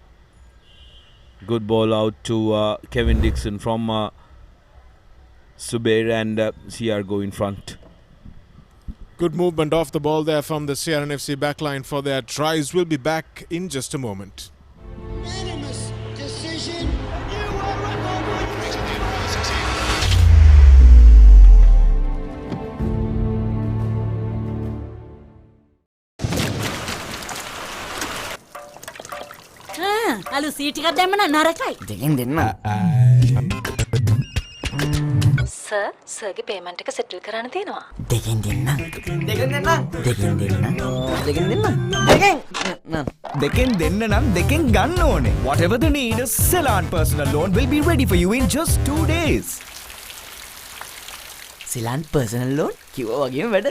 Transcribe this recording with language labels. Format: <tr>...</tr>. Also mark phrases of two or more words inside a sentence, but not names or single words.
<en>Good ball out to Kevin Dixon from Subair, and CR go in front. Good movement off the ball there from the CRN FC backline for their tries. We'll be back in just a moment. Unanimous decision.</en> <si>අලු සීටිකක් දැම්මන නරකයි. දෙකෙන් දෙන්න. සර් සර්ගේ පේමන්ට් එක සෙටල් කරන්න තියෙනවා. දෙකෙන් දෙන්න. දෙකෙන් දෙන්න. දෙකෙන් දෙන්න. දෙකෙන් දෙන්න. දෙකෙන් දෙන්න නම් දෙකෙන් ගන්න ඕනේ.</si> <en>Whatever the need, a Ceylon personal loan will be ready for you in just 2 days.</en> <si>සිලාන් පර්සනල් ලෝන් කිව්වා වගේම වැඩ.</si>